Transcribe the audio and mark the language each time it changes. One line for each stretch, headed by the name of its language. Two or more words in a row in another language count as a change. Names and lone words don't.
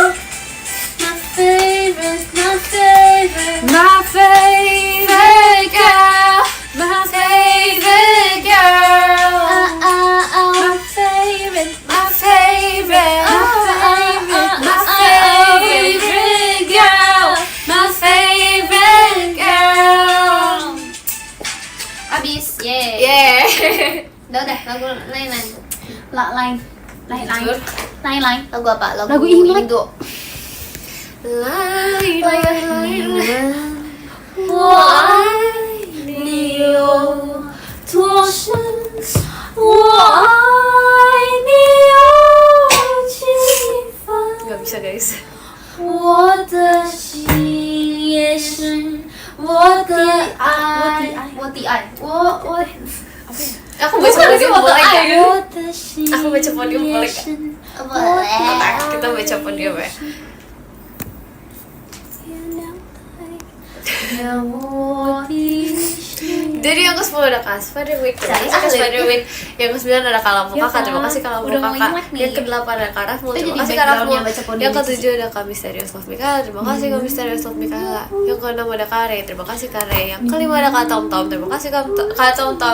English: My favorite, my favorite girl, my favorite girl, my favorite, my favorite girl, my favorite girl.
Indonesian: Abis, yeay.
English: Yeah.
Indonesian: Udah lagu lain. Lain. Lagu apa? Lagu Imlek. Indo.
Chinese: 我爱你有多深，我爱你有几分，
Indonesian: Gak bisa guys.
Chinese: 我的心也深，我的爱，我
Indonesian: Aku baca podium boleh gak?
Chinese: 我的心
Indonesian: Aku baca podium boleh
Chinese: 也
Indonesian: gak?
Chinese: 深。
Indonesian: Kita baca podium ya.
Chinese: 让我的心
Indonesian: Jadi yang ke-10 ada Kak Spiderwick, terima kasih Kak Spiderwick. Yang ke-9 ada Kak Lampu Kakak, terima kasih Kak Lampu Udah mau Kakak. Imlek nih. Yang ke-8 ada Kak Rafmul, Itu terima jadi kasih Kak Rafmul. backgroundnya baca podium Yang ke-7 ada Kak Misterius Love Mikaela, terima kasih Kak Misterius Love Mikaela. Yang ke-6 ada Kak Ray, terima kasih Kak Ray. Yang ke-5 ada Kak Tom Tom, terima kasih Kak Tom Tom.